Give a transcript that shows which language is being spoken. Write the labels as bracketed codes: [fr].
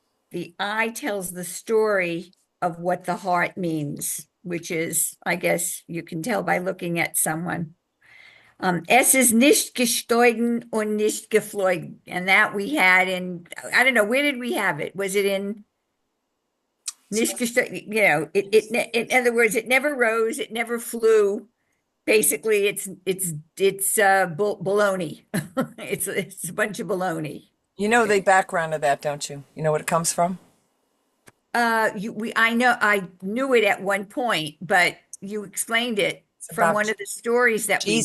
[en] The eye tells the story of what the heart means, which is, I guess you can tell by looking at someone. [yi] Es ist nicht gestiegen und nicht geflogen. [en] And that we had in, I don't know, where did we have it? Was it in [yi] nicht gestiegen? [en] In other words, it never rose, it never flew. Basically, it's baloney. It's a bunch of baloney. You know the background of that, don't you? You know what it comes from? I knew it at one point, but you explained it from one of the stories that we read.